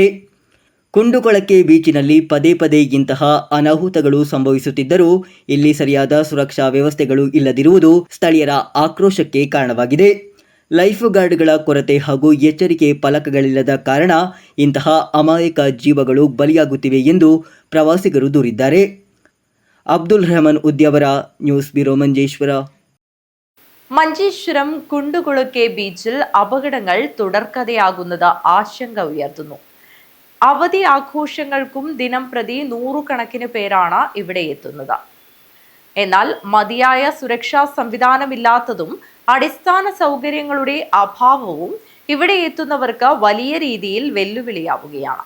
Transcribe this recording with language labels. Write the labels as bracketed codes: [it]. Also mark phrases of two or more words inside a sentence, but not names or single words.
[kn] ಕುಂಡುಕೊಳಕ್ಕೆ ಬೀಚಿನಲ್ಲಿ ಪದೇ ಪದೇ ಇಂತಹ ಅನಾಹುತಗಳು ಸಂಭವಿಸುತ್ತಿದ್ದರೂ ಇಲ್ಲಿ ಸರಿಯಾದ ಸುರಕ್ಷಾ ವ್ಯವಸ್ಥೆಗಳು ಇಲ್ಲದಿರುವುದು ಸ್ಥಳೀಯರ ಆಕ್ರೋಶಕ್ಕೆ ಕಾರಣವಾಗಿದೆ. ಲೈಫ್ ಗಾರ್ಡ್ಗಳ ಕೊರತೆ ಹಾಗೂ ಎಚ್ಚರಿಕೆ ಫಲಕಗಳಿಲ್ಲದ ಕಾರಣ ಇಂತಹ ಅಮಾಯಕ ಜೀವಗಳು ಬಲಿಯಾಗುತ್ತಿವೆ ಎಂದು ಪ್ರವಾಸಿಗರು ದೂರಿದ್ದಾರೆ. ಅಬ್ದುಲ್ ರೆಹಮಾನ್ ಉದ್ಯಾವರ, [ml] ന്യൂസ് ബ്യൂറോ, മഞ്ചേശ്വര. മഞ്ചേശ്വരം കുണ്ടുകുളക്കെ ബീച്ചിൽ അപകടങ്ങൾ തുടർക്കഥയാകുന്നത് ആശങ്ക ഉയർത്തുന്നു. അവധി ആഘോഷങ്ങൾക്കും ദിനം പ്രതി നൂറുകണക്കിന് പേരാണ് ഇവിടെ എത്തുന്നത്. എന്നാൽ മതിയായ സുരക്ഷാ സംവിധാനമില്ലാത്തതും അടിസ്ഥാന സൗകര്യങ്ങളുടെ അഭാവവും ഇവിടെ എത്തുന്നവർക്ക് വലിയ രീതിയിൽ വെല്ലുവിളിയാവുകയാണ്.